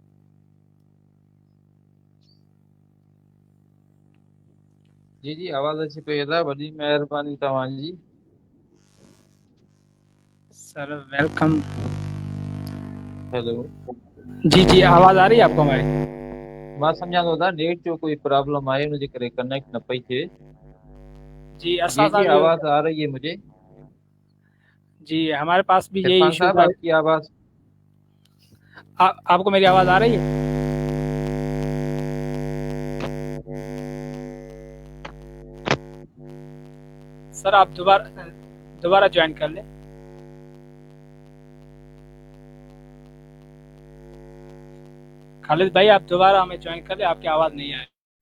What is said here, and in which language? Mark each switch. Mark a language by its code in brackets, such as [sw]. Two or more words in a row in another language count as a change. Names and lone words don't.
[ur] جی آواز اچھی پہ تھا، بڑی مہربانی تمام جی. [en] Sir welcome. [ur] ہیلو. جی آواز آ رہی ہے آپ کو ہماری؟ [sd] मां सम्झा थो था नेट जो कोई प्रॉब्लम आहे हुनजे करे कनेक्ट न पई थिए. [ur] جی اسا जी صاحب، آواز آ رہی ہے مجھے. جی ہمارے پاس بھی یہی इरफान ایشو साहब تھا. آپ کی آواز. آپ کو میری آواز آ رہی ہے؟ سر آپ دوبارہ جوائن کر لیں. خالد بھائی آپ دوبارہ ہمیں جوائن کر لیں، آپ کی آواز نہیں آ رہی.